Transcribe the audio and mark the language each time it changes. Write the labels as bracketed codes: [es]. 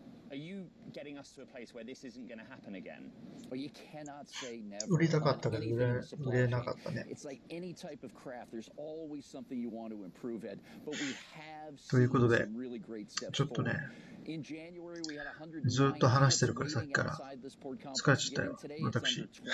[en] Are you getting us to a place where this isn't going to happen again? Well, you cannot say never. [ja] 売りたかったけど売れなかったね。 [en] It's like any type of craft. There's always something you want to improve at, but we have [ja] ということで、 [en] some really great steps [ja] ちょっとね、 [en] In January, we had [ja] ずっと話してるからさっきから疲れちゃったよ、私。